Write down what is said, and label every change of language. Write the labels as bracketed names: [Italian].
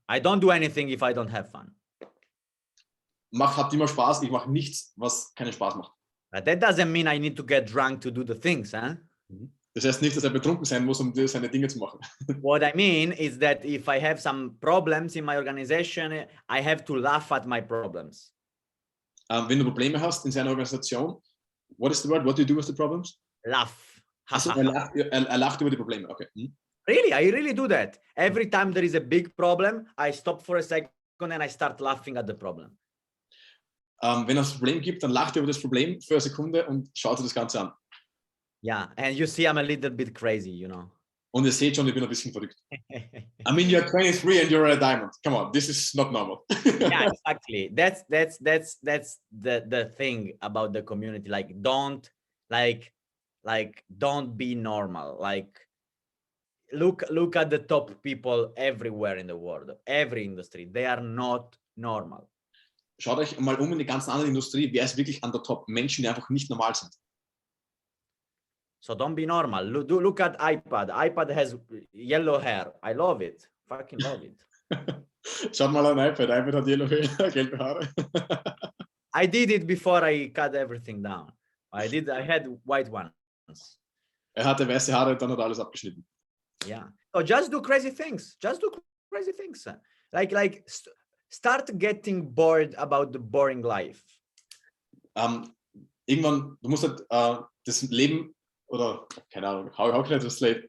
[English] I don't do anything if I don't have fun. [German] Habt immer Spaß, ich mache nichts, was keinen Spaß macht. [English] But that doesn't mean I need to get drunk to do the things, huh? [German] Das heißt nicht, dass er betrunken sein muss, um seine Dinge zu machen. [English] What I mean is that if I have some problems in my organization, I have to laugh at my problems. [German] Wenn du Probleme hast in seiner Organisation, [English] what is the word? What do you do with the problems? Laugh. [German] Also, er lacht über die Probleme, okay. [English] Really, I really do that. Every time there is a big problem, I stop for a second and I start laughing at the problem. [German] Wenn es ein Problem gibt, dann lacht er über das Problem für eine Sekunde und schaut sich das Ganze an. [English] Yeah, and you see I'm a little bit crazy, you know. [German] Und ihr seht schon, ich bin ein bisschen verrückt. [English] I mean, you're 23 and you're a diamond. Come on, this is not normal. Yeah, exactly. That's the thing about the community. Like, don't be normal. Like, look at the top people everywhere in the world, every industry. They are not normal. [German] Schaut euch mal in die ganzen anderen Industrie, wer ist wirklich an der Top? Menschen, die einfach nicht normal sind. [English] So don't be normal. Look at iPad. iPad has yellow hair. I love it. Fucking love it. [German] Schaut mal an iPad. iPad hat [English] yellow hair, [German] gelbe Haare. [English] I did it before I cut everything down. I had white ones. [German] Hatte weiße Haare, dann hat er alles abgeschnitten. [English] Yeah. So just do crazy things. Just do crazy things. Start getting bored about the boring life. [German] Irgendwann, du musst halt das Leben, oder keine Ahnung, [English] how can I translate?